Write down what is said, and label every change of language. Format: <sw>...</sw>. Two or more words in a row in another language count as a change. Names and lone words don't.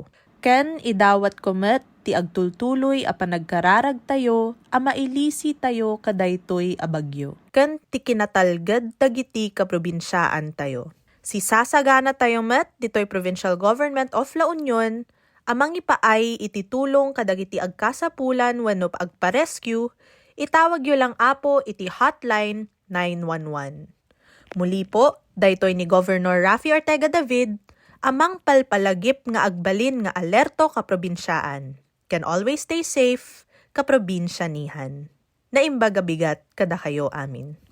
<ilo>Ken idawat ko met ti agtultuloy a panagkararag tayo a mailisi tayo kadaytoy a bagyo. Ken ti kinatalgad dagiti kaprobinsyaan tayo. Si sasagana tayo met ditoy Provincial Government of La Union amang ipaay iti tulong kadagiti agkasapulan wenno agpa-rescue, itawag yo lang apo iti hotline 911.</ilo> <tl>Muli po,</tl> <ilo>daytoy ni Governor Raffy Ortega David, amang palpalagip nga agbalin nga alerto ka probinsyaan.</ilo> <en>Can always stay safe,</en> <ilo>kaprobinsyanihan. Naimbaga bigat kada kayo amin.</ilo>